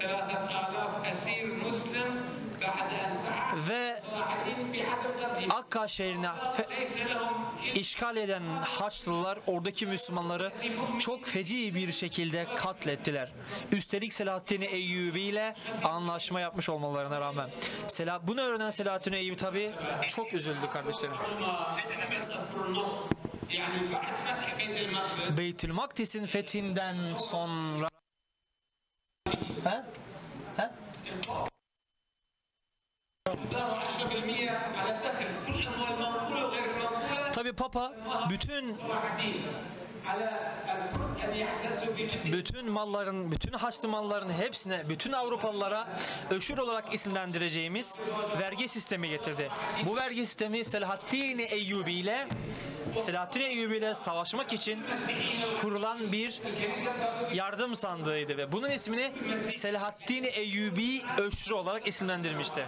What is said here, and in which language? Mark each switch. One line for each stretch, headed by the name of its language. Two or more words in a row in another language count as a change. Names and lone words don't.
Turkish: Ve Akka şehrine işgal eden Haçlılar oradaki Müslümanları çok feci bir şekilde katlettiler. Üstelik Selahaddin Eyyubi ile anlaşma yapmış olmalarına rağmen. Bunu öğrenen Selahaddin Eyyubi tabi çok üzüldü kardeşlerim.
Arabic: يعني بعد فتح بيت المقدس
Turkish: Beytül Makdis'in fethinden sonra
Arabic: ضافوا 10% على الدخل كل اموال منقوله وغير منقوله
Turkish: tabi Papa bütün
Arabic: على الكل ان يعتزوا بجد
Turkish: bütün malların, bütün Haçlı malların hepsine, bütün Avrupalılara öşür olarak isimlendireceğimiz vergi sistemi getirdi. Bu vergi sistemi Selahaddin Eyyubi ile savaşmak için kurulan bir yardım sandığıydı ve bunun ismini Selahaddin Eyyubi öşrü olarak isimlendirmişti.